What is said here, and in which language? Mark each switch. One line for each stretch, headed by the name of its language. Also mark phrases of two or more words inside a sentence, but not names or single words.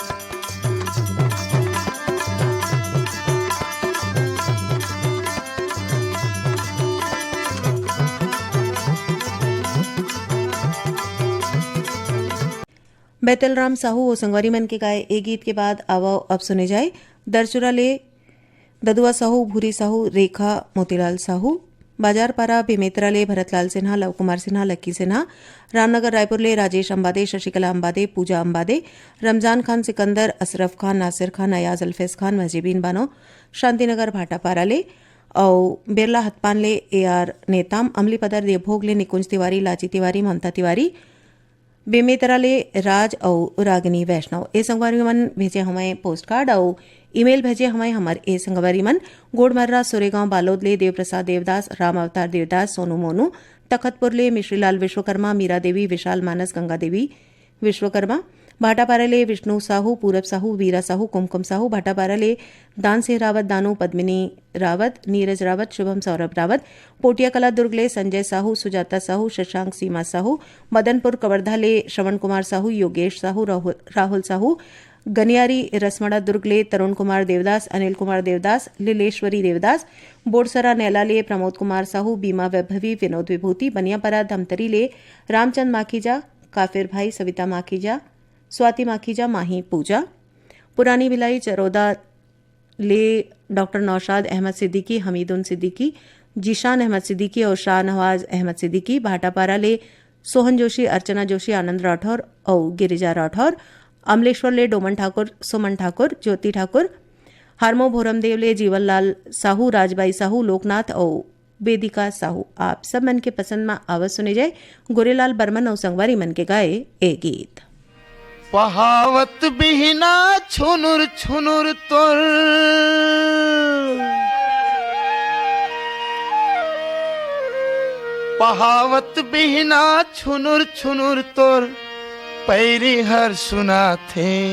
Chhattisgarhi: बैतलराम साहू और संगवारी मन के गाए एक गीत के बाद आवा अब सुने जाए दरचुरा ले ददुआ साहू, भूरी साहू, रेखा मोतीलाल साहू, बाजारपारा बेमेतरा ले भरतलाल सिन्हा, लव कुमार सिन्हा, लक्की सिन्हा, रामनगर रायपुर ले राजेश अंबादे, शशिकला अंबादे, पूजा अंबादे, रमजान खान सिकंदर, असरफ खान, नासिर खान, अयाज अल्फेज खान, मजीबीन बानो, शांतिनगर भाटापारा ले और बिरला हतपान ले AR नेताम, अमली पदर देवभोग ले निकुंज तिवारी, लाची तिवारी, ममता तिवारी, बेमेतरा ले राज और रागिनी वैष्णव। ए संगवारी मन भेजे हमें पोस्ट कार्ड और ईमेल भेजे हमें हमारे ए संगवारी मन गोड़मर्रा, सोरेगांव, बालोद ले देवप्रसाद देवदास, राम अवतार देवदास, सोनू मोनू, तखतपुर ले मिश्रीलाल विश्वकर्मा, मीरा देवी, विशाल मानस, गंगा देवी विश्वकर्मा, भाटापारा ले विष्णु साहू, पूरब साहू, वीरा साहू, कुमकुम साहू, भाटापारा ले दान सिंह रावत, दानू, पद्मिनी रावत, नीरज रावत, शुभम सौरभ रावत, पोटिया कला दुर्ग ले संजय साहू, सुजाता साहू, शशांक सीमा साहू, मदनपुर कवर्धा ले श्रवण कुमार साहू, योगेश साहू, राहुल साहू, गनियारी रसमड़ा दुर्ग ले तरुण कुमार देवदास, अनिल कुमार देवदास, लीलेश्वरी देवदास, बोरसरा नैला ले प्रमोद कुमार साहू, बीमा वैभवी, विनोद विभूति, बनियापरा धमतरी ले रामचंद माखीजा, काफिर भाई, सविता माखीजा, स्वाति माखीजा, माही पूजा, पुरानी भिलाई चरोदा ले डॉक्टर नौशाद अहमद सिद्दीकी, हमीदुन सिद्दीकी, जीशान अहमद सिद्दीकी और शाहनवाज अहमद सिद्दीकी, भाटापारा ले सोहन जोशी, अर्चना जोशी, आनंद राठौर और गिरिजा राठौर, अमलेश्वर ले डोमन ठाकुर, सुमन ठाकुर, ज्योति ठाकुर, हारमो भोरमदेव ले जीवनलाल साहू, राजबाई साहू, लोकनाथ और वेदिका साहू। आप सब मन के पसंद में आवाज सुने जाए गोरेलाल बर्मन और संगवारी मन के गाए ए गीत। पहावत बिहना छुनुर छुनुर तोर, पहावत बिहना छुनुर छुनुर तोर, पैरी हर सुना थे